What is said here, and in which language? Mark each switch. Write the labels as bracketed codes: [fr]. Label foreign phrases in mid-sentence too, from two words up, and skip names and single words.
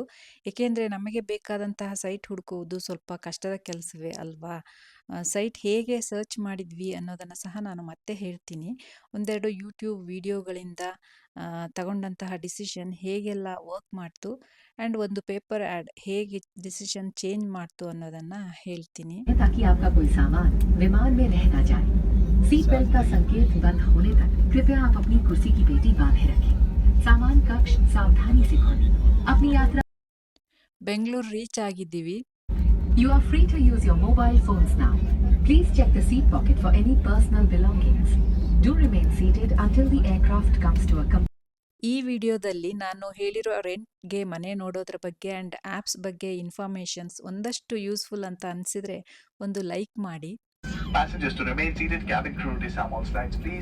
[kn] ಏಕೆಂದರೆ ನಮಗೆ ಬೇಕಾದಂತಹ ಸೈಟ್ ಹುಡುಕುವುದು ಸ್ವಲ್ಪ ಕಷ್ಟದ ಕೆಲಸವೇ ಅಲ್ವಾ. ಸೈಟ್ ಹೇಗೆ ಸರ್ಚ್ ಮಾಡಿದ್ವಿ ಅನ್ನೋದನ್ನು ಸಹ ನಾನು ಮತ್ತೆ ಹೇಳ್ತೀನಿ. ಒಂದೆರಡು ಯೂಟ್ಯೂಬ್ ವಿಡಿಯೋಗಳಿಂದ ತಗೊಂಡಂತಹ ಡಿಸಿಷನ್ ಹೇಗೆಲ್ಲ ವರ್ಕ್ ಮಾಡ್ತು ಆ್ಯಂಡ್ ಒಂದು [en] paper ad [kn] ಹೇಗೆ [en] decision change [kn] ಮಾಡ್ತು ಅನ್ನೋದನ್ನು ಹೇಳ್ತೀನಿ. [hi] ताकि आपका कोई सामान विमान में रह ना जाए। [en] seat belt [hi] का संकेत बंद होने तक कृपया आप अपनी कुर्सी की पेटी बांधे रखें। सामान कक्ष सावधानी से खोलें। अपनी यात्रा [kn] ಬೆಂಗಳೂರು ರೀಚ್ ಆಗಿದ್ದೀವಿ. [en] You are free to use your mobile phones now. Please check the seat pocket for any personal belongings. Do remain seated until the aircraft comes to a [kn] ಈ ವಿಡಿಯೋದಲ್ಲಿ ನಾನು ಹೇಳಿರೋ ರೆಂಟ್ಗೆ ಮನೆ ನೋಡೋದ್ರ ಬಗ್ಗೆ [en] and apps [kn] ಬಗ್ಗೆ ಇನ್ಫಾರ್ಮೇಷನ್ಸ್ ಒಂದಷ್ಟು ಯೂಸ್ಫುಲ್ ಅಂತ ಅನಿಸಿದರೆ ಒಂದು ಲೈಕ್ ಮಾಡಿ. [en] Passengers to remain seated. Cabin crew disarm all flights, please.